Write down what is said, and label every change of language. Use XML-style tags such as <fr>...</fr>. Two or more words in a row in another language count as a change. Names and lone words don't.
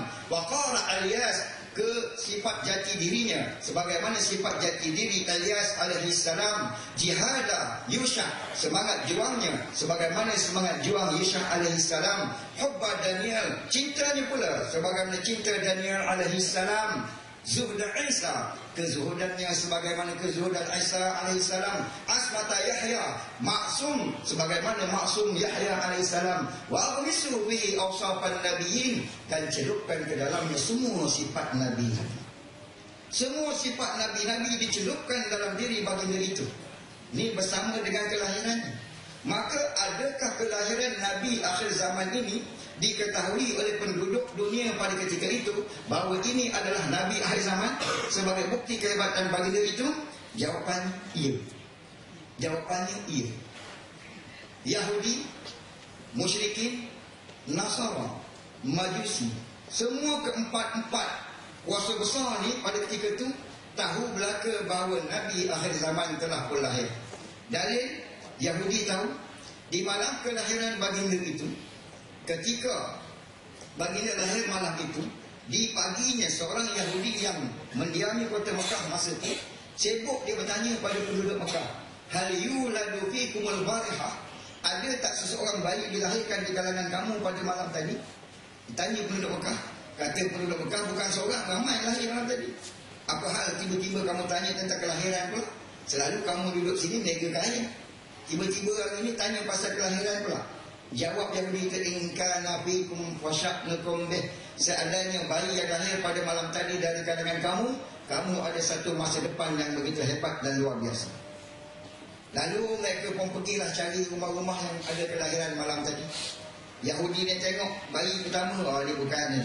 <ms>Waqara Ilyas, ke sifat jati dirinya sebagaimana sifat jati diri Ilyas alaihissalam. Jihada Yusha, semangat juangnya sebagaimana semangat juang Yusha alaihissalam. Hubba Daniel, cintanya pula sebagaimana cinta Daniel alaihissalam. Zuhda Isa, kezuhudannya sebagaimana kezuhudan Isa alaihissalam. Asmata Yahya, maksum sebagaimana maksum Yahya alaihissalam.</ms> <ar>وأغمس به أوصاف النبيين,</ar> <ms>dan celupkan ke dalamnya semua sifat nabi. Semua sifat nabi-nabi dicelupkan dalam diri baginda itu. Ini bersama dengan kelahirannya. Maka adakah kelahiran Nabi akhir zaman ini diketahui oleh penduduk dunia pada ketika itu bahawa ini adalah Nabi akhir zaman sebagai bukti kehebatan baginda itu? Jawapan iya. Jawapannya iya. Yahudi musyrikin, Nasara, Majusi, semua keempat-empat kuasa besar ni pada ketika itu tahu belaka bahawa Nabi akhir zaman telah pun lahir. Dalil, Yahudi tahu di malam kelahiran baginda itu, ketika baginda lahir malam itu, di paginya seorang Yahudi yang mendiami kota Mekah masa itu sibuk dia bertanya pada penduduk Mekah,</ms> <ar>هل ولد فيكم البارحة,</ar> <ms>ada tak seseorang bayi dilahirkan di kalangan kamu pada malam tadi? Ditanya penduduk Mekah. Kata penduduk Mekah, bukan seorang, ramai lahir malam tadi. Apa hal tiba-tiba kamu tanya tentang kelahiran pula? Selalu kamu duduk sini mega kaya, tiba-tiba hari ini tanya pasal kelahiran pula. Jawab Yahudi itu,</ms> <ar>إن كان فيكم فشأنكم به,</ar> <ms>seadanya bayi yang lahir pada malam tadi dari kalangan kamu, kamu ada satu masa depan yang begitu hebat dan luar biasa. Lalu mereka pun pergilah cari rumah-rumah yang ada kelahiran malam tadi. Yahudi dia tengok bayi pertama, oh dia bukan.</ms>